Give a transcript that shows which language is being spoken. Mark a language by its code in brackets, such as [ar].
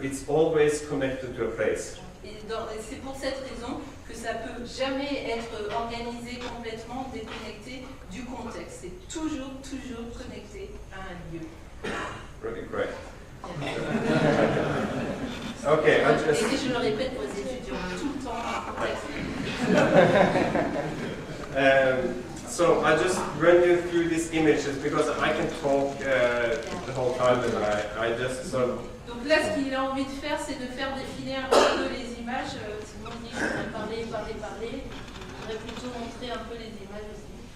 [en] It's always connected to a place. [fr] Et c'est pour cette raison que ça peut jamais être organisé complètement déconnecté du contexte. C'est toujours connecté à un lieu. [en] Really great. Okay, I just. [fr] Et je le répète aux étudiants tout le temps en contexte. [en] So I just run you through these images because I can talk the whole time, and I just sort of. [fr] Donc là, ce qu'il a envie de faire, c'est de faire défiler un peu les images. Sinon, on dit je voudrais parler. Je voudrais plutôt montrer un peu les images aussi.